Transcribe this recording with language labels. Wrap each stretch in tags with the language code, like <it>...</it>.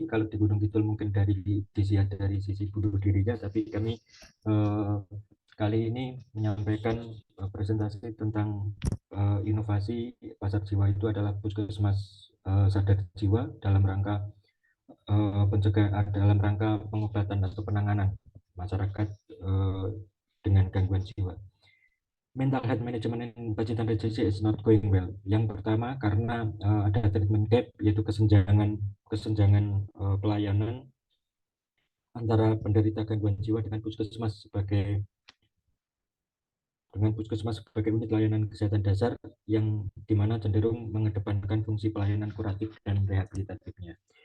<id>Kalau di Gunung Kidul mungkin dari sisi bunuh dirinya, tapi kami kali ini menyampaikan presentasi tentang inovasi pasar jiwa itu adalah puskesmas sadar jiwa dalam rangka dalam rangka pengobatan atau penanganan masyarakat dengan gangguan jiwa.</id> <en>Mental health management in Pacitan Regency is not going well.</en> <id>Yang pertama karena ada treatment gap, yaitu kesenjangan pelayanan antara penderita gangguan jiwa dengan puskesmas sebagai unit layanan kesehatan dasar, yang dimana cenderung mengedepankan fungsi pelayanan kuratif dan rehabilitatifnya.</id>